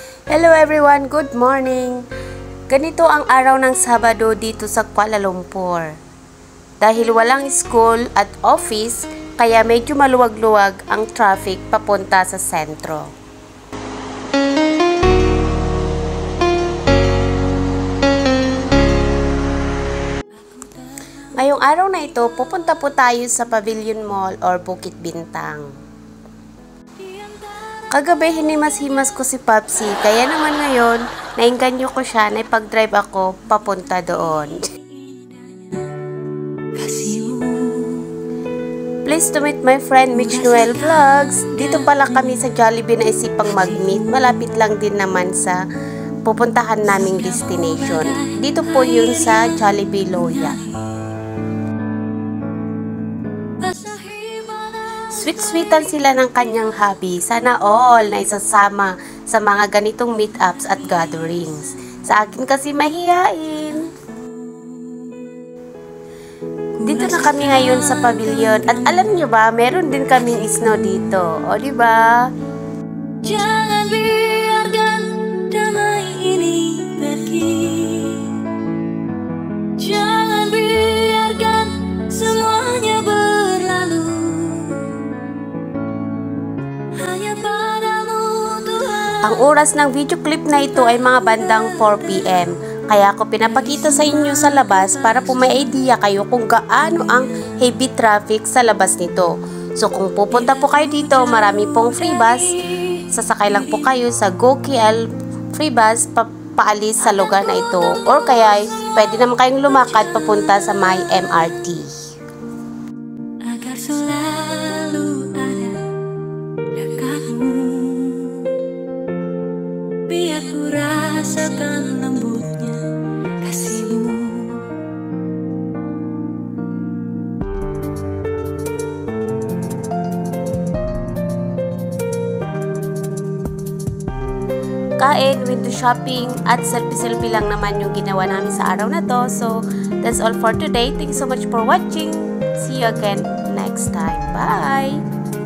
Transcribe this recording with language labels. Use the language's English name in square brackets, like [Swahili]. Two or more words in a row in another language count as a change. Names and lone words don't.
[English] Hello everyone, good morning! [Filipino] Ganito ang araw ng Sabado dito sa Kuala Lumpur. Dahil walang school at office, kaya medyo maluwag-luwag ang traffic papunta sa sentro. Ngayong araw na ito, pupunta po tayo sa Pavilion Mall or Bukit Bintang. Kagabi hinimas-himas ko si Papsi, kaya naman ngayon, nainganyo ko siya na ipag-drive ako papunta doon. [English] Please to meet my friend Mitch Noel Vlogs. [Filipino] Dito pala kami sa Jollibee na isipang mag-meet. Malapit lang din naman sa pupuntahan naming destination. Dito po yun sa Jollibee Loya. Sweet-sweetan sila ng kanyang hubby. Sana all na isasama sa mga ganitong meetups at gatherings. Sa akin kasi mahihain. Dito na kami ngayon sa pavilion. At alam nyo ba, meron din kaming snow dito. O diba? [Indonesian] Jangan biarkan damai ini pergi. Jangan biarkan semuanya berlalu. Hanya padamu Tuhan. [Filipino] Ang oras ng video clip na ito ay mga bandang 4 PM. Kaya ako pinapakita sa inyo sa labas para po may idea kayo kung gaano ang [English] heavy traffic [Filipino] sa labas nito. So kung pupunta po kayo dito, marami pong [English] free bus. [Filipino] Sasakay lang po kayo sa GoKL [English] free bus [Filipino] paalis sa lugar na ito. Or kaya pwede naman kayong lumakad papunta sa may MRT. [Indonesian] Agar selalu ada dekatmu, biar ku rasakan lembutnya kasihmu. [Filipino] Kain, [English] window shopping, [Filipino] at selfie-selfie lang naman yung ginawa namin sa araw na to. [English] So, that's all for today. Thank you so much for watching. See you again next time. Bye!